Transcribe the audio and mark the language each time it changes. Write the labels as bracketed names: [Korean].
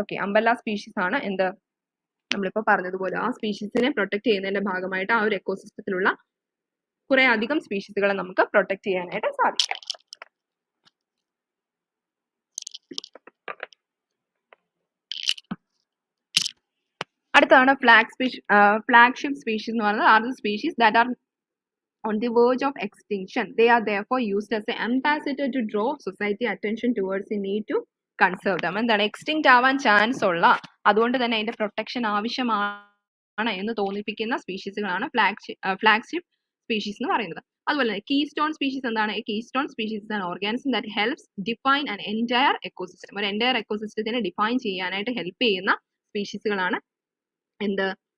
[Malayalam] Okay, umbrella species ആണ് എന്ത് നമ്മളിപ്പോൾ പറഞ്ഞതുപോലെ ആ സ്പീഷീസിനെ പ്രൊട്ടക്ട് ചെയ്യുന്നതിന്റെ ഭാഗമായിട്ട് ആ ഒരു എക്കോസിസ്റ്റത്തിലുള്ള കുറെ അധികം സ്പീഷീസുകളെ നമുക്ക് പ്രൊട്ടക്ട് ചെയ്യാനായിട്ട് സാധിക്കും. അടുത്താണ് ഫ്ലാഗ്ഷിപ്പ് സ്പീഷീസ് എന്ന് പറയുന്നത്. [English] Are the species that are on the verge of extinction. They are therefore used as an ambassador to draw society attention towards the need to conserve them. [Malayalam] എന്താണ് എക്സ്റ്റിങ്ക്റ്റ് ആവാൻ chance ഉള്ള അതുകൊണ്ട് തന്നെ അതിന്റെ protection ആവശ്യമാണ് എന്ന് തോന്നിപ്പിക്കുന്ന സ്പീഷീസുകളാണ് ഫ്ലാഗ്ഷിപ്പ് സ്പീഷീസ് എന്ന് പറയുന്നത്. അതുപോലെ തന്നെ കീസ്റ്റോൺ സ്പീഷീസ് എന്താണ്? കീസ്റ്റോൺ സ്പീഷീസ് ആണ് [English] Organism that helps define an entire ecosystem. [Malayalam] ഒരു എൻറ്റയർ എക്കോസിസ്റ്റത്തിനെ ഡിഫൈൻ ചെയ്യാനായിട്ട് ഹെൽപ്പ് ചെയ്യുന്ന സ്പീഷീസുകളാണ് എന്ത്?